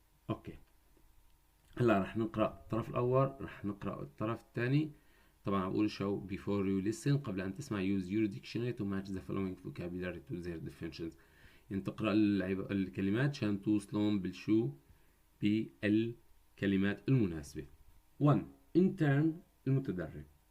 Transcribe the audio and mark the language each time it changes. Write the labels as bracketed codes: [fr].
[ar] اوكي. هلا رح نقرأ الطرف الأول، رح نقرأ الطرف الثاني. [en] طبعا بقول شو before you listen قبل أن تسمع use your dictionary to match the following vocabulary to their definitions. [ar] يعني تقرأ الكلمات عشان توصلون بالشو بالكلمات المناسبة. 1. intern المتدرب.